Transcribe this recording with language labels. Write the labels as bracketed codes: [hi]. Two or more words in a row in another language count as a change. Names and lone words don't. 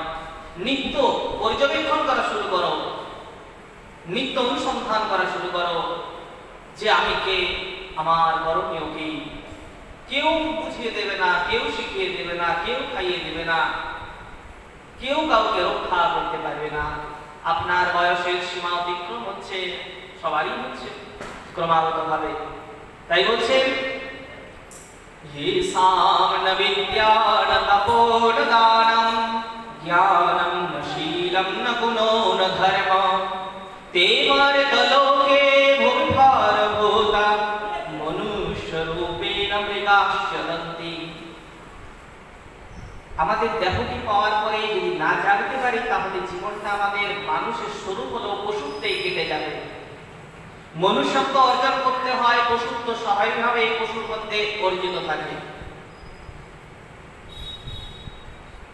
[bn] নিত্য পর্যবেক্ষণ করা শুরু করো, নিত্য অনুসন্ধান করা শুরু করো যে আমি কে, আমার করণীয় কি। কেউ বুঝিয়ে দেবে না, কেউ শিখিয়ে দেবে না, কেউ খাইয়ে দেবে না, কেউ কাউকে রক্ষা করতে পারবে না। আপনার বয়সের সীমা অতিক্রম হচ্ছে, সবারই হচ্ছে ক্রমাগত ভাবে। তাই বলছেন [sa] ये साम न विद्या न तपो न दानम ज्ञानम न शीलम न गुणो न धर्म ते मार्ग लोके भूभार भूता मनुष्य रूपेण मृगाश्चरन्ति। [bn] আমাদের দেহটি পাওয়ার পরে যদি না জানতে পারি, তাহলে জীবনটা আমাদের মানুষের স্বরূপ হলো পশুত্বেই কেটে যাবে। মনুষ্যত্ব অর্জন করতে হয়, পশুত্ব স্বাভাবিকভাবে এই পশুর মধ্যে অর্জিত থাকে।